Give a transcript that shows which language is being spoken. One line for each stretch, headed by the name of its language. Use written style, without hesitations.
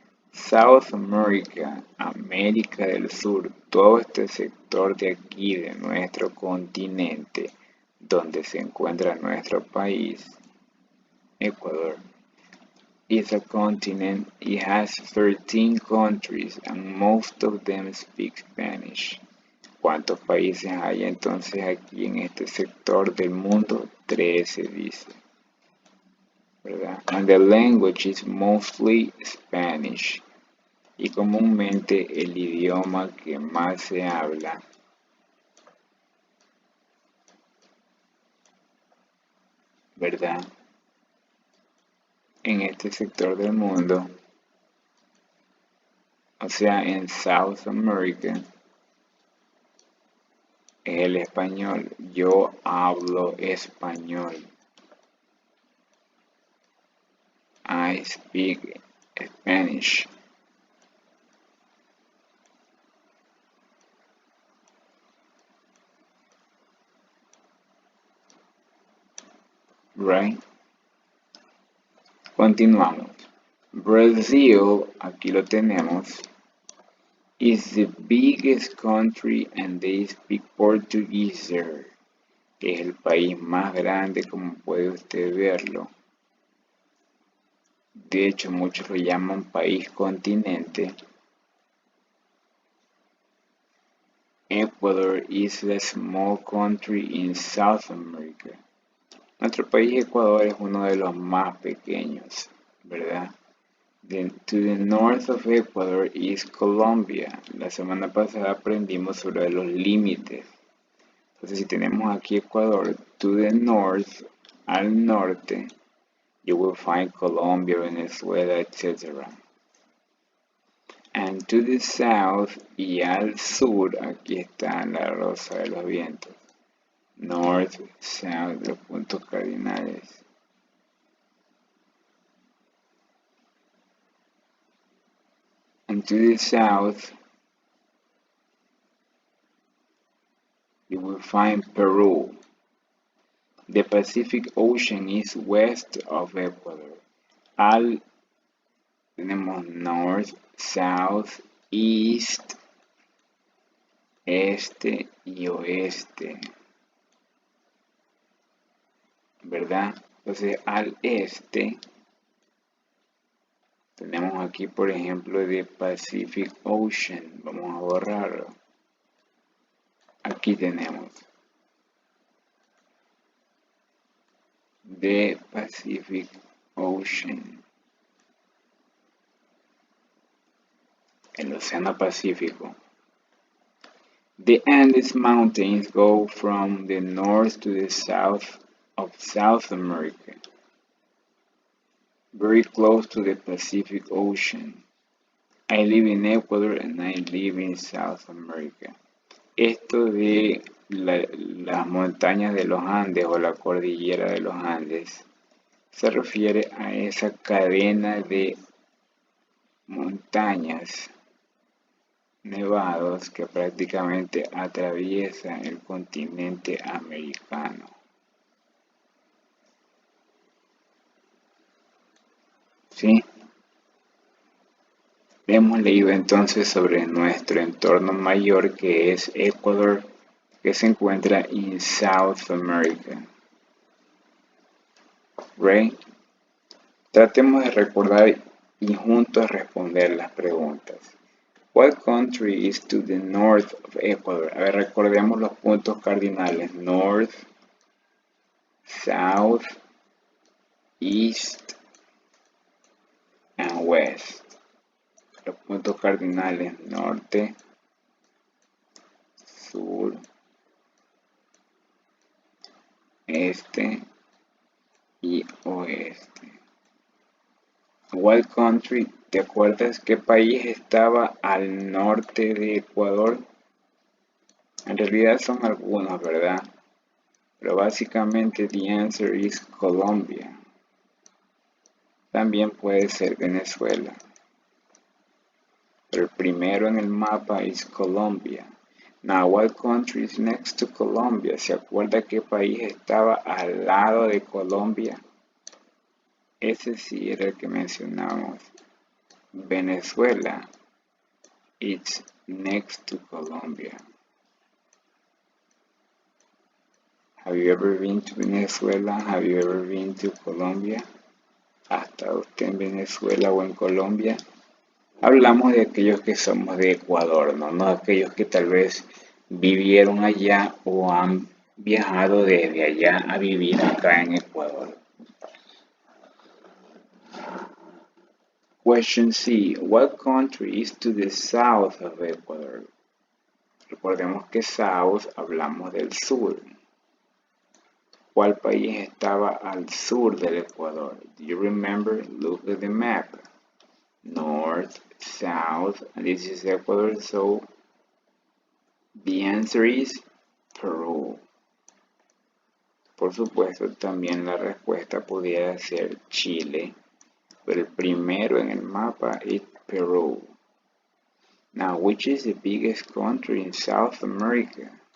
Spanish: South America, América del Sur, todo este sector de aquí, de nuestro continente, donde se encuentra nuestro país, Ecuador,
English: is a continent. It has 13 countries and most of them speak Spanish.
Spanish: ¿Cuántos países hay entonces aquí en este sector del mundo? 13 dice, ¿verdad?
English: And the language is mostly Spanish.
Spanish: Y comúnmente el idioma que más se habla ¿verdad? En este sector del mundo, o sea, en South America, es el español. Yo hablo español.
English: I speak Spanish. Right?
Spanish: Continuamos.
English: Brazil,
Spanish: aquí lo tenemos,
English: is the biggest country and they speak Portuguese there.
Spanish: Es el país más grande, como puede usted verlo. De hecho, muchos lo llaman país continente.
English: Ecuador is a small country in South America.
Spanish: Nuestro país Ecuador es uno de los más pequeños, ¿verdad?
English: To the north of Ecuador is Colombia.
Spanish: La semana pasada aprendimos sobre los límites. Entonces, si tenemos aquí Ecuador,
English: to the north,
Spanish: al norte,
English: you will find Colombia, Venezuela, etc. And to the south
Spanish: y al sur, aquí está la rosa de los vientos.
English: North, south,
Spanish: los puntos cardinales.
English: And to the south, you will find Peru. The Pacific Ocean is west of Ecuador.
Spanish: Tenemos
English: north, south, east,
Spanish: este y oeste, ¿verdad? Entonces al este tenemos aquí, por ejemplo, the Pacific Ocean. Vamos a borrarlo. Aquí tenemos the Pacific Ocean, el Océano Pacífico.
English: The Andes Mountains go from the north to the south of South America, very close to the Pacific Ocean. I live in Ecuador and I live in South America.
Spanish: Esto de las montañas de los Andes o la cordillera de los Andes se refiere a esa cadena de montañas nevados que prácticamente atraviesa el continente americano. ¿Sí? Hemos leído entonces sobre nuestro entorno mayor que es Ecuador, que se encuentra en South America.
English: Right?
Spanish: Tratemos de recordar y juntos responder las preguntas.
English: What country is to the north of Ecuador?
Spanish: A ver, recordemos los puntos cardinales.
English: North, south, east, and west.
Spanish: Los puntos cardinales norte, sur, este y oeste.
English: What country,
Spanish: ¿te acuerdas qué país estaba al norte de Ecuador? En realidad son algunos, ¿verdad? Pero básicamente
English: the answer is Colombia.
Spanish: También puede ser Venezuela. Pero el primero en el mapa es Colombia.
English: Now, what country is next to Colombia?
Spanish: ¿Se acuerda qué país estaba al lado de Colombia? Ese sí era el que mencionamos.
English: Venezuela. It's next to Colombia. Have you ever been to Venezuela? Have you ever been to Colombia?
Spanish: ¿Ha estado usted en Venezuela o en Colombia? Hablamos de aquellos que somos de Ecuador, ¿no? No aquellos que tal vez vivieron allá o han viajado desde allá a vivir acá en Ecuador.
English: Question C. What country is to the south of Ecuador?
Spanish: Recordemos que south hablamos del sur. ¿Cuál país estaba al sur del Ecuador?
English: Do you remember? Look at the map. North, south, and this is Ecuador, so the answer is Peru.
Spanish: Por supuesto, también la respuesta pudiera ser Chile, pero el primero en el mapa es Peru.
English: Now, which is the biggest country in South America?